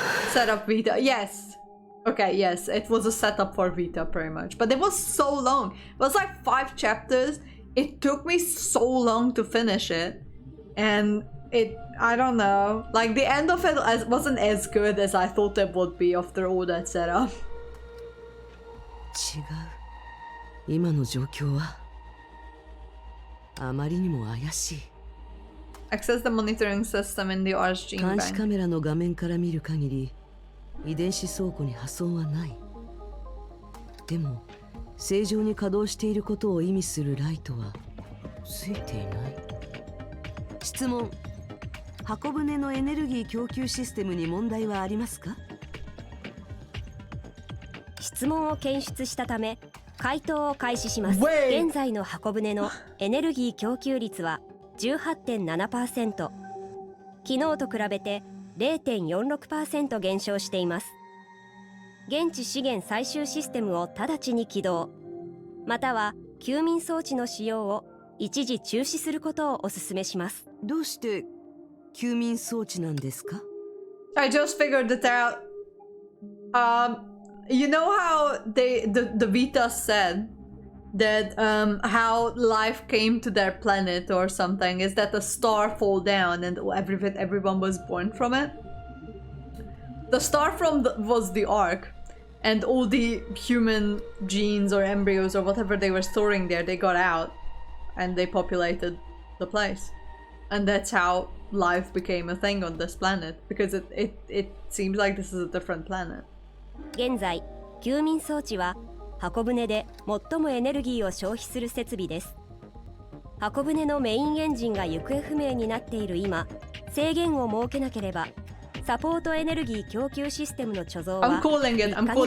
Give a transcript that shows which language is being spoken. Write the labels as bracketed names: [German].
[English] Setup Vita, yes. Okay, yes, it was a setup for Vita pretty much. But it was so long. It was like 5 chapters. It took me so long to finish it. And I don't know, like the end of it wasn't as good as I thought it would be after all that setup. [Japanese] 違う。今の状況はあまりにも怪しい。 [English] Access the monitoring system in the RG [Japanese] 監視 [English] bank. [Japanese] カメラの画面から見る限り、遺伝子倉庫に破損はない。でも、正常に稼働していることを意味するライトはついていない。質問。箱舟のエネルギー供給システムに問題はありますか？質問を検出したため回答を開始します。 [English] Wait. [Japanese] 現在の箱舟のエネルギー供給率は 18.7%、 昨日と比べて 0.46% 減少しています。現地資源採集システムを直ちに起動、または休眠装置の使用を一時中止することをお勧めします。どうして休眠装置なんですか？ [English] I just figured it out. You know how the Vita said that how life came to their planet or something is that a star fall down and everyone was born from it. The star was the Ark, and all the human genes or embryos or whatever they were storing there, they got out and they populated the place. And that's how life became a thing on this planet, because it seems like this is a different planet. [Japanese] 現在、休眠装置は箱舟で最もエネルギーを消費する設備です。箱舟のメインエンジンが行方不明になっている今、制限を設けなければ、サポートエネルギー供給システムの貯蔵は [English] I'm calling it. I'm